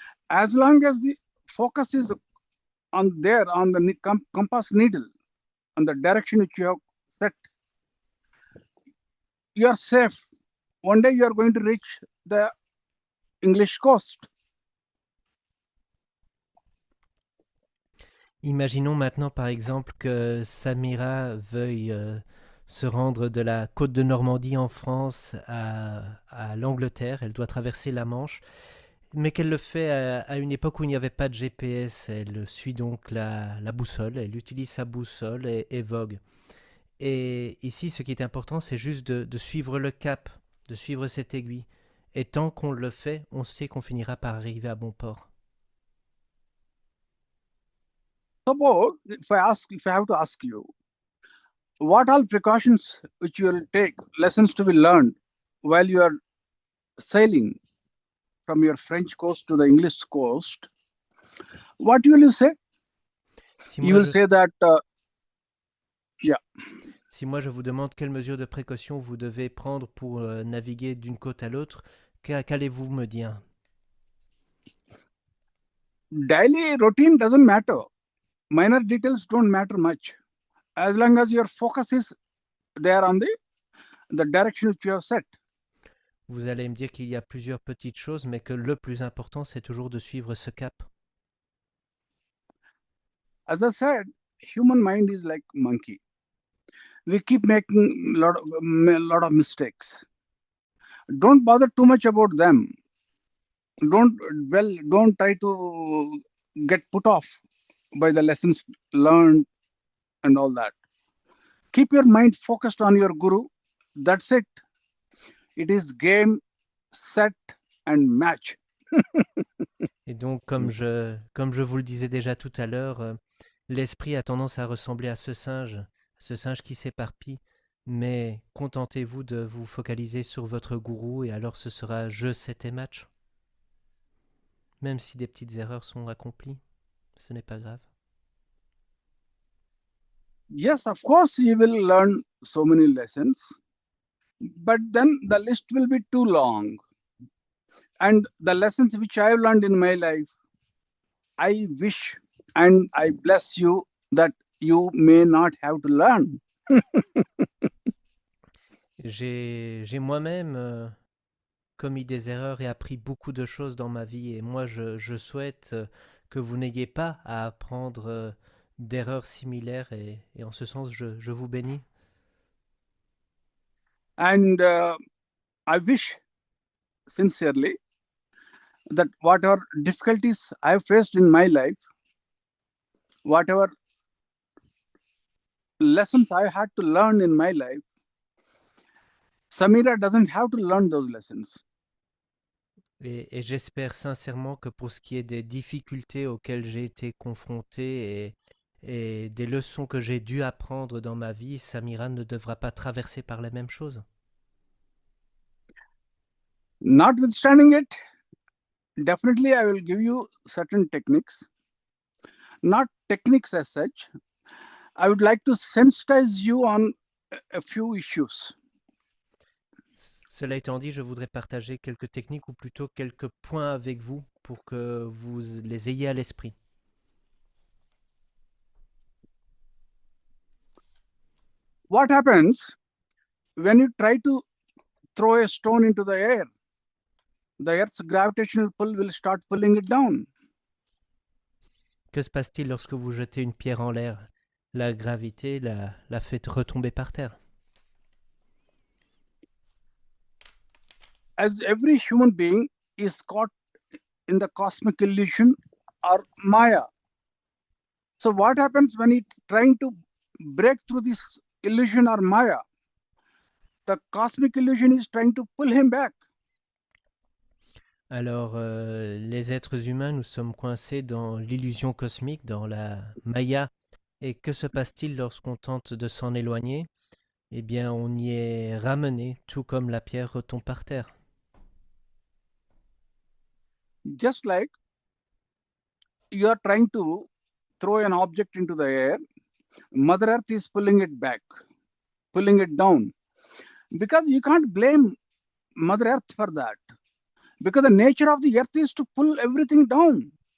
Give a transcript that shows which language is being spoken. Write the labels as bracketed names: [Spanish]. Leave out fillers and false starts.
[English] As long as the focus is on there, on the compass needle, on the direction which you have set, you are safe. One day you are going to reach the English coast. [French] Imaginons maintenant par exemple que Samira veuille se rendre de la côte de Normandie en France à l'Angleterre. Elle doit traverser la Manche, mais qu'elle le fait à une époque où il n'y avait pas de GPS. Elle suit donc la boussole, elle utilise sa boussole et vogue. Et ici, ce qui est important, c'est juste de suivre le cap, de suivre cette aiguille. Et tant qu'on le fait, on sait qu'on finira par arriver à bon port. [English] Suppose if I have to ask you, what all precautions which you will take, lessons to be learned while you are sailing from your French coast to the English coast, what will you say? You will say that, yeah. [French] Si moi je vous demande quelles mesures de précaution vous devez prendre pour naviguer d'une côte à l'autre, qu'allez-vous me dire? [English] Daily routine doesn't matter. Minor details don't matter much. As long as your focus is there on the direction which you have set. [French] Vous allez me dire qu'il y a plusieurs petites choses, mais que le plus important, c'est toujours de suivre ce cap. [English] As I said, human mind is like monkey. We keep making a lot of mistakes. Don't bother too much about them. Don't try to get put off by the lessons learned and all that. Keep your mind focused on your guru. That's it. It is game, set and match. [French] Et donc, comme je vous le disais déjà tout à l'heure, l'esprit a tendance à ressembler à ce singe qui s'éparpille, mais contentez-vous de vous focaliser sur votre gourou et alors ce sera jeu, set et match. Même si des petites erreurs sont accomplies, ce n'est pas grave. [English] Yes, of course, you will learn so many lessons, but then the list will be too long. And the lessons which I have learned in my life, I wish and I bless you that you may not have to learn. [French] J'ai moi-même commis des erreurs et appris beaucoup de choses dans ma vie. Et moi, je souhaite que vous n'ayez pas à apprendre d'erreurs similaires. Et en ce sens, je vous bénis. [English] And I wish sincerely that whatever difficulties I have faced in my life, whatever lessons I had to learn in my life, Samira doesn't have to learn those lessons. [French] Et j'espère sincèrement que pour ce qui est des difficultés auxquelles j'ai été confronté et des leçons que j'ai dû apprendre dans ma vie, Samira ne devra pas traverser par les mêmes choses. [English] Notwithstanding it, definitely I will give you certain techniques, not techniques as such. I would like to sensitize you on a few issues. [French] Cela étant dit, je voudrais partager quelques techniques ou plutôt quelques points avec vous pour que vous les ayez à l'esprit. [English] What happens when you try to throw a stone into the air? The Earth's gravitational pull will start pulling it down. [French] Que se passe-t-il lorsque vous jetez une pierre en l'air? La gravité la fait retomber par terre. [English] As every human being is caught in the cosmic illusion or Maya. So what happens when he's trying to break through this illusion or Maya? The cosmic illusion is trying to pull him back. [French] Alors, les êtres humains, nous sommes coincés dans l'illusion cosmique, dans la Maya. Et que se passe-t-il lorsqu'on tente de s'en éloigner? Eh bien, on y est ramené, tout comme la pierre retombe par terre. [English] Just like you are trying to throw an object into the air, Mother Earth is pulling it back, pulling it down. Because you can't blame Mother Earth for that. Because the nature of the Earth is to pull everything down.